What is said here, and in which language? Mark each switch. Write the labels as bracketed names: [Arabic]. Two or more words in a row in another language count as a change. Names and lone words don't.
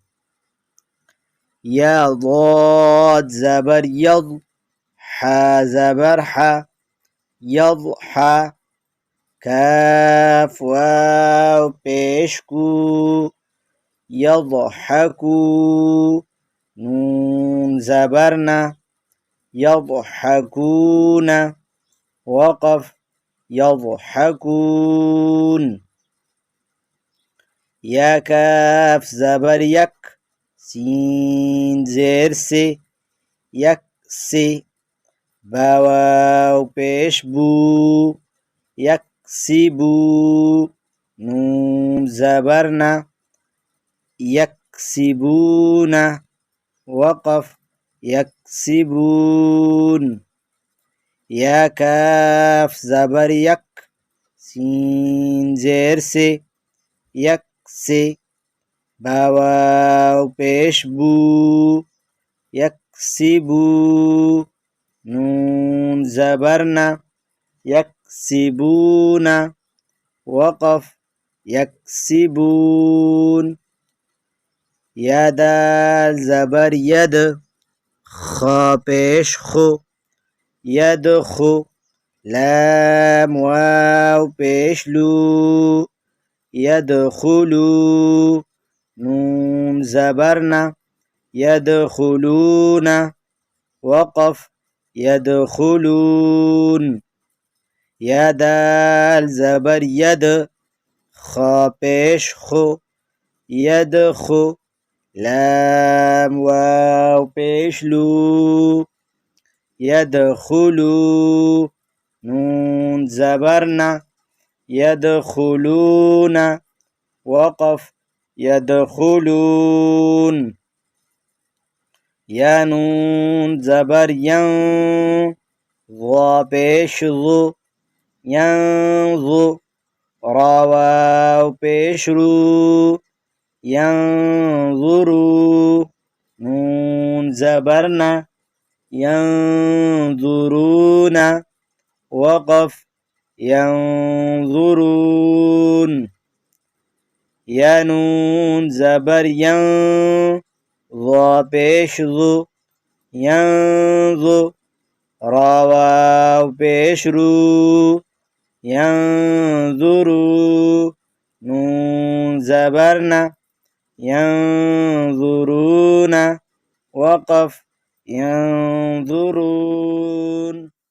[Urdu] يا ضاد زبر يض، حا زبر حا، يضحى، كاف واو پیشکو، يضحكو، نون زبرنا، يضحكون، وقف، يضحكون. يا كاف زبر يك، سين زير سي، يكسي، باواو پیشبو، يكسبو، نون زبرنا، يكسبون، وقف، يكسبون. يا كاف زبر يك، سين زير سي، يكسي، باواو پیشبو، يكسبو، نون زبرنا، يكسبون، وقف، يكسبون. يا دال زبر يد، خا پیش خو، يدخو، لام واو پیشلو، يدخلو، نون زبرنا، يدخلون، وقف، يدخلون. يا دال زبر يد، خا پیش خو، يدخو، لام واو پیشلو، يدخلو، نون زبرنا، يدخلون، وقف، يدخلون. يا نون زبر ين، ضا پیش ضو، ينظو، را واو پیش رو، ينظروا، نون زبرنا، ينظرون، وقف، ينظرون. يا نون زبر ين، ضا پیش ضو، ينظو، را واو پیش رو ینظرو نون زبر نا ینظرون وقف ینظرون